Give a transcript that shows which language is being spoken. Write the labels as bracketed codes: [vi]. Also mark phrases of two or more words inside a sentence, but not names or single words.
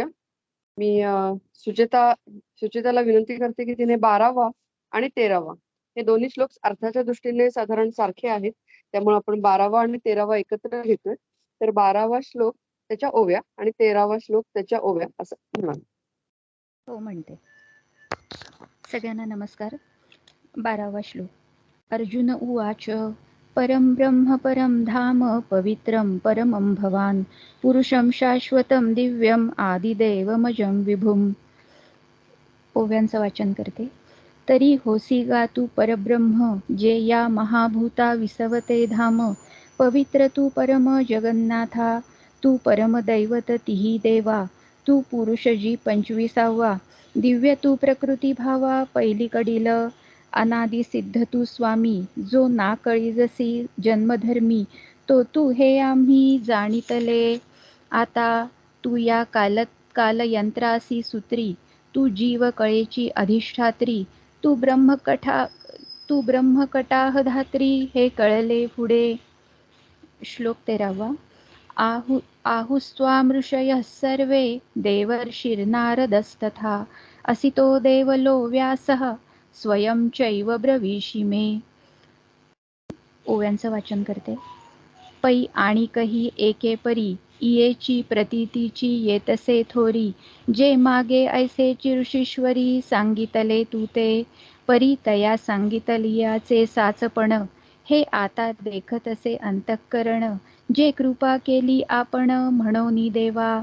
[mr] मी सुचेताला विनंती करते की तिने 12वा आणि 13वा हे दोन्ही श्लोक अर्थाच्या दृष्टीने साधारण सारखे आहेत, त्यामुळे आपण 12वा आणि 13वा एकत्र घेतोय. तर 12वा श्लोक त्याच्या ओव्या आणि 13वा श्लोक त्याच्या ओव्या असं म्हणा. हो म्हणते. सगळ्यांना नमस्कार. 12वा श्लोक. [sa] अर्जुन उवाच परं ब्रह्म परं धाम पवित्रं परमं भवान् पुरुषं शाश्वतं दिव्यम् आदिदेवमजं विभुम्. [mr] ओव्यांचं वाचन करते. तरी होसी गा तू परब्रह्म जे या महाभूता विसवते धाम. पवित्र तू परम जगन्नाथा, तू परमदैवत तिही देवा. तू पुरुष जी 25वा, दिव्य तू प्रकृती भावा पहिलीकडील. अनादि सिद्ध तू स्वामी, जो ना कळीजसी जन्मधर्मी. तो तू हे आम्ही जाणितले. आता तू या कालयंत्रासी सूत्री, तू तू जीव कळेची अधिष्ठात्री, तू ब्रह्मकटाह धात्री, हे कळले पुढे. श्लोक 13वा. [sa] आहुस्त्वामृषयः सर्वे देवर्षिर्नारदस्तथा, असितो देवलो व्यासः स्वयं चैव ब्रवीषि मे. [mr] ओव्यांचं वाचन करते. पै आणि कही एके परी, इयेची प्रतीतीची येतसे थोरी, जे मागे ऐसेची ऋषीश्वरी, सांगितले तू ते परी तया सांगितलियाचे साचपण, हे आता देखतसे अंतःकरण, जे कृपा केली आपण म्हणोनी देवा.